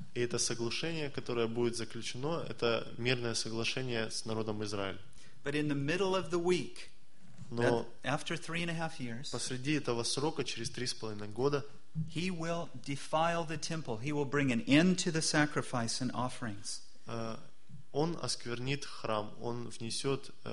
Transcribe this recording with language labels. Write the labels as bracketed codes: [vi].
[ru] И это соглашение, которое будет заключено, это мирное соглашение с народом Израиля. [en] But in the middle of the week. [ru] Но [en] after 3.5 years, [ru] посреди этого срока, через 3.5 года, [en] he will defile the temple. He will bring an end to the sacrifice and offerings. [ru] Он осквернит храм. Он внесет